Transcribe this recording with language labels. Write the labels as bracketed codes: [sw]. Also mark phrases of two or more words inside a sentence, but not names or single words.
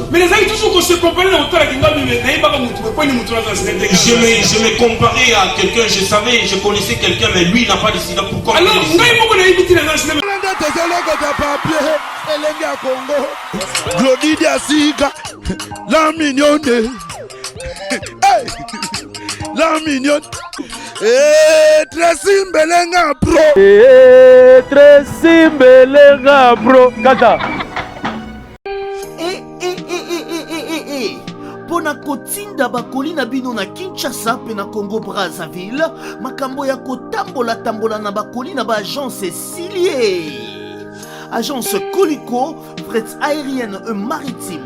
[fr] Mais les amis, toujours qu'on se comparait je me comparais à quelqu'un, je connaissais quelqu'un, mais lui il n'a pas décidé pourquoi. Alors, la mignonne. La mignonne. Tracy Mbelenga bro. Tracy Mbelenga bro. Kata. [ln] Pona kotinda bakoli na bino na Kinshasa pe na Congo Brazzaville, makambo ya kotambola na bakoli na ba agence Silier. [fr] Agence Colicot, fret aérienne et maritime.